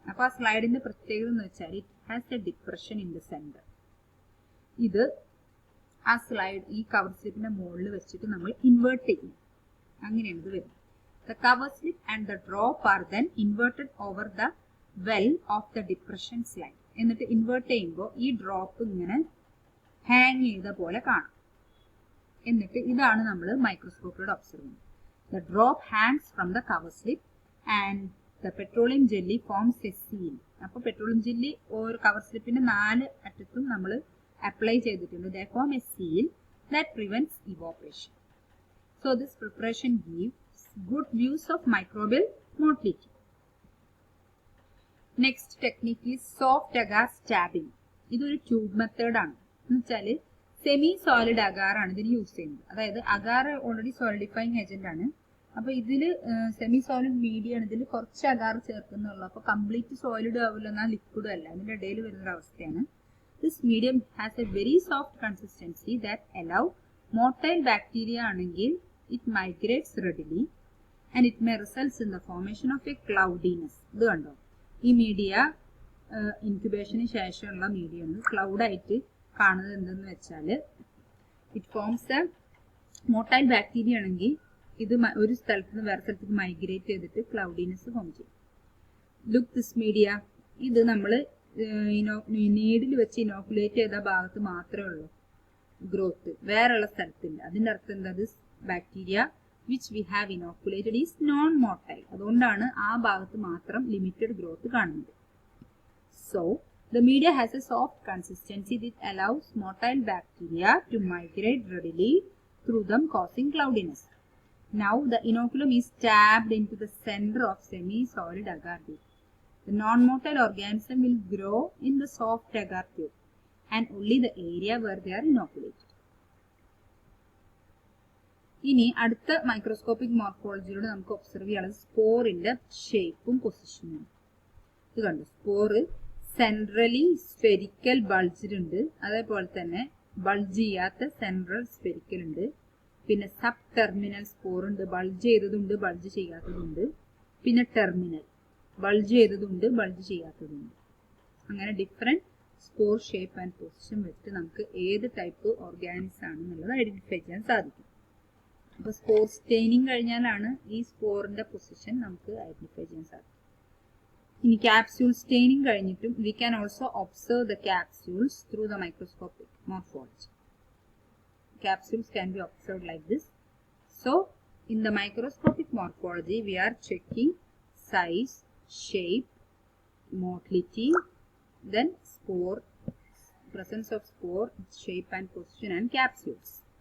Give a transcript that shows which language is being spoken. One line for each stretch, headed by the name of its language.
Malayalam: അപ്പൊ ആ സ്ലൈഡിന്റെ പ്രത്യേകത എന്ന് വെച്ചാൽ
English: It has a depression in the centre.
Malayalam: ഇത് ആ സ്ലൈഡ് ഈ കവർ സ്ലിപ്പിന്റെ മുകളിൽ വെച്ചിട്ട് നമ്മൾ ഇൻവേർട്ട് ചെയ്യും. അങ്ങനെയാണ് ഇത് വരുന്നത്.
English: The cover slip and the drop are then inverted over the well of the depression slide.
Malayalam: എന്നിട്ട് ഇൻവേർട്ട് ചെയ്യുമ്പോൾ ഈ ഡ്രോപ്പ് ഇങ്ങനെ ഹാങ് ചെയ്ത പോലെ കാണാം. എന്നിട്ട് ഇതാണ് നമ്മൾ മൈക്രോസ്കോപ്പിലൂടെ ഒബ്സർവ് ചെയ്യുന്നത്.
English: The drop hangs from the cover slip and the petroleum jelly forms a seal.
Malayalam: അപ്പോൾ പെട്രോളിയം ജെല്ലി ഒരു കവർ സ്ലിപ്പിന്റെ 4 അറ്റത്തും നമ്മൾ അപ്ലൈ ചെയ്തിട്ടുണ്ട്.
English: They form a seal that prevents evaporation. So this preparation gives good views of microbial motility. Next technique is soft agar stabbing.
Malayalam: ഇതൊരു tube method ആണ്. എന്ന് വെച്ചാൽ semi solid agar ആണ് ഇതിന് യൂസ് ചെയ്യുന്നത്. അതായത് അഗാർ ഓൾറെഡി സോളിഡിഫൈങ് ഏജന്റ് ആണ്. അപ്പൊ ഇതില് സെമി സോളിഡ് മീഡിയം ആണ്. ഇതിൽ കുറച്ച് അഗാർ ചേർക്കുന്നുള്ളൂ. അപ്പൊ കംപ്ലീറ്റ് സോളിഡ് ആവില്ല എന്നാൽ ലിക്വിഡും അല്ല. അതിന്റെ ഇടയിൽ വരുന്ന അവസ്ഥയാണ്.
English: This medium has a very soft consistency that allow motile bacteria ആണെങ്കിൽ it migrates readily and it may result in the formation of a cloudiness.
Malayalam: ഇത് കണ്ടോ, ഈ മീഡിയ ഇൻക്യുബേഷന് ശേഷമുള്ള മീഡിയം ക്ലൗഡ് ആയിട്ട് കാണുന്നത് എന്തെന്ന് വെച്ചാൽ
English: it forms a motile bacteria
Malayalam: ആണെങ്കിൽ ഇത് ഒരു സ്ഥലത്ത് നിന്ന് വേറെ സ്ഥലത്തേക്ക് മൈഗ്രേറ്റ് ചെയ്തിട്ട് ക്ലൗഡിനെസ് ഫോം ചെയ്യും.
English: Look this media.
Malayalam: ഇത് നമ്മൾ നീഡിൽ വെച്ച് ഇനോക്കുലേറ്റ് ചെയ്ത ഭാഗത്ത് മാത്രമേ ഉള്ളൂ ഗ്രോത്ത്, വേറെയുള്ള സ്ഥലത്തില്ല. അതിന്റെ അർത്ഥം എന്താ,
English: This bacteria which we have inoculated is non motile.
Malayalam: അതുകൊണ്ടാണ് ആ ഭാഗത്ത് മാത്രം ലിമിറ്റഡ് ഗ്രോത്ത് കാണുന്നത്.
English: So the media has a soft consistency that allows motile bacteria to migrate readily through them, causing cloudiness. Now the inoculum is stabbed into the center of semi-solid agar tube. The non-motile organism will grow in the soft agar tube and only the area where they are inoculated.
Malayalam: ഇനി അടുത്ത microscopic മോർഫോളജിയിലൂടെ നമുക്ക് observe ചെയ്യാനുള്ളത് സ്പോറിന്റെ ഷേപ്പും പൊസിഷനും. ഇത് കണ്ടു, spore centrally spherical bulged ഉണ്ട്, അതേപോലെ തന്നെ ബൾജ് ചെയ്യാത്ത സെൻട്രൽ സ്ഫെരിക്കൽ ഉണ്ട്. പിന്നെ സബ് ടെർമിനൽ സ്പോർ ഉണ്ട്, ബൾജ് ചെയ്തതുണ്ട് ബൾജ് ചെയ്യാത്തതുണ്ട്. പിന്നെ ടെർമിനൽ ബൾജ് ചെയ്തതുണ്ട് ബൾജ് ചെയ്യാത്തതുണ്ട്. അങ്ങനെ different spore shape and position വെച്ച് നമുക്ക് ഏത് ടൈപ്പ് ഓർഗാനിസം ആണെന്നുള്ളത് ഐഡന്റിഫൈ ചെയ്യാൻ സാധിക്കും. അപ്പോൾ സ്പോർ സ്റ്റെയിനിങ് കഴിഞ്ഞാലാണ് ഈ സ്പോറിന്റെ പൊസിഷൻ നമുക്ക് ഐഡന്റിഫൈ ചെയ്യാൻ സാധിക്കും. ഇനി ക്യാപ്സ്യൂൾ സ്റ്റെയിനിങ് കഴിഞ്ഞിട്ടും
English: we can also observe the capsules through the microscopic morphology. Capsules can be observed like this. So in the microscopic morphology we are checking size, shape, motility, then spore, presence of spore, shape and position and capsules.